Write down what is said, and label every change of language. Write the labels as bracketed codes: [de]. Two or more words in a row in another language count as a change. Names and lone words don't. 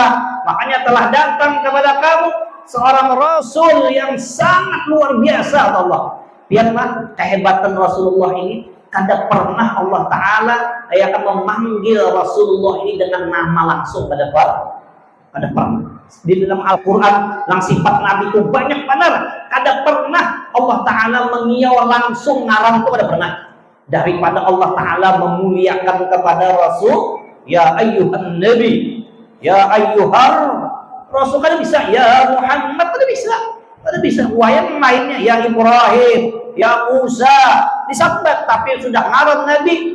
[bjn] Makanya telah datang kepada kamu seorang rasul yang sangat luar biasa, kata Allah. Biar mah kehebatan Rasulullah ini, kada pernah Allah Ta'ala akan memanggil Rasulullah ini dengan nama langsung, kada pernah. Di dalam Al-Quran yang sifat Nabi itu banyak benar, kada pernah Allah Ta'ala mengiau langsung ngaran itu, kada pernah. Daripada Allah Ta'ala memuliakan kepada Rasul, [ar] يا أيها النبي، يا أيها الرسول [bjn] kan bisa, ya Muhammad kan bisa. Kan bisa. Yang lainnya ya Ibrahim, ya Musa disebut, tapi sudah ngaran Nabi.